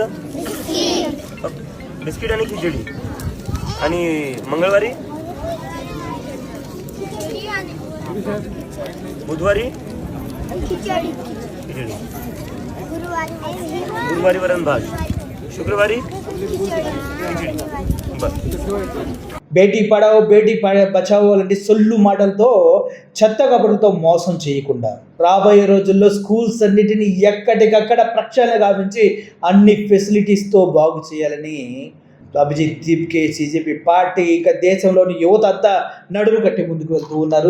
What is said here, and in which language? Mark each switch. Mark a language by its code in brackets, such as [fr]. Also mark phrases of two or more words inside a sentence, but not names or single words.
[mr] बिस्किट आणि खिचडी. आणि मंगळवारी? बुधवारी खिचडी. गुरुवारी वरण भात. शुक्रवारी [hi] बेटी पढ़ाओ बेटी बचाओ [te] లాంటి సొల్లు మాటలతో చెత్త కబుర్లతో మోసం చేయకుండా రాబోయే రోజుల్లో స్కూల్స్ అన్నిటినీ ఎక్కడికక్కడ ప్రక్షాళన గావించి అన్ని ఫెసిలిటీస్తో బాగు చేయాలని అభిజిత్ దీప్కే सीजेपी పార్టీ ఇంకా దేశంలోని యువత అంతా నడుము కట్టి ముందుకు వెళ్తూ ఉన్నారు.